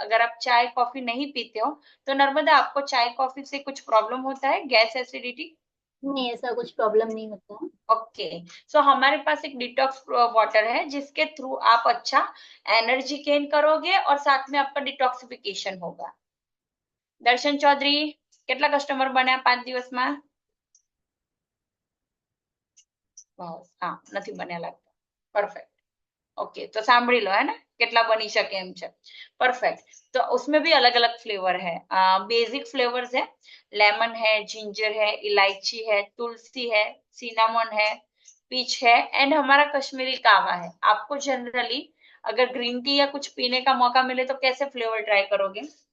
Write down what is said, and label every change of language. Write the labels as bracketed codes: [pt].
[hi] अगर आप चाय कॉफी नहीं पीते हो तो नर्मदा आपको चाय कॉफी से कुछ प्रॉब्लम होता है, गैस एसिडिटी? नहीं, ऐसा कुछ प्रॉब्लम नहीं होता है। ओके। सो हमारे पास एक डिटॉक्स वाटर है जिसके थ्रू आप अच्छा एनर्जी गेन करोगे और साथ में आपका डिटॉक्सिफिकेशन होगा। [gu] દર્શન ચૌધરી, કેટલા કસ્ટમર બન્યા 5 દિવસમાં? બસ, હા, નથી બન્યા લાગતા। परफेक्ट। [hi] ओके, तो [gu] સાંભળી [hi] लो है ना, [gu] કેટલા બની શકે એમ છે। [hi] परफेक्ट। तो उसमें भी अलग अलग फ्लेवर है। बेसिक फ्लेवर्स है, लेमन है, जिंजर है, इलायची है, तुलसी है, सिनामन है, पीच है एंड हमारा कश्मीरी कावा है। आपको जनरली अगर ग्रीन टी या कुछ पीने का मौका मिले तो कैसे फ्लेवर ट्राई करोगे?